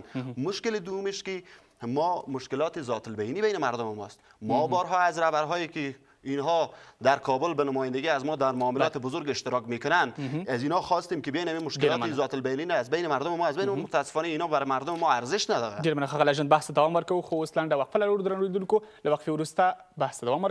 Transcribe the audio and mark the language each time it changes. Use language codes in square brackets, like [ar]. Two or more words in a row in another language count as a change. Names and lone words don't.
[fa] مشکل دومش که ما مشکلات ذات البینی بین مردم ماست. ما بارها از رهبرهایی که اینها در کابل به نمایندگی از ما در معاملات بزرگ اشتراک میکنن از اینا خواستیم که بیان مشکلات ذات البینی از بین مردم ما، از بین متاسفانه اینا بر مردم ما ارزش نداره. [ps] ډیر مننه خغل اجن بحث دوام ورکوو، خو اوس لنډه وقفه لرو درنو لیدونکو. له وقفې وروسته بحث دوام ورکوو.